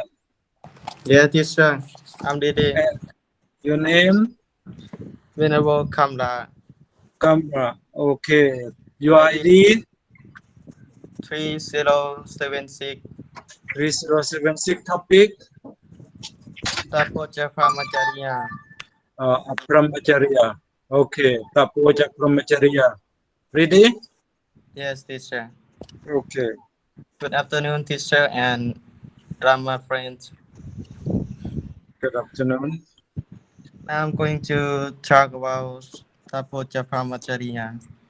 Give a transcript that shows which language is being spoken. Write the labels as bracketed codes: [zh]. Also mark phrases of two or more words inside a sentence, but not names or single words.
[en] Yeah, teacher. I'm ready. Your name? Venerable Kamla. Kamra. Okay. Your ID? 3076. 3076 topic? Tapoja Pramacharya. Brahmacharya. Okay. Tapoja Brahmacharya. Ready? Yes, teacher. Okay. Good afternoon, teacher and drama friends. Good afternoon. Now I'm going to talk about Tapoja Pramacharya.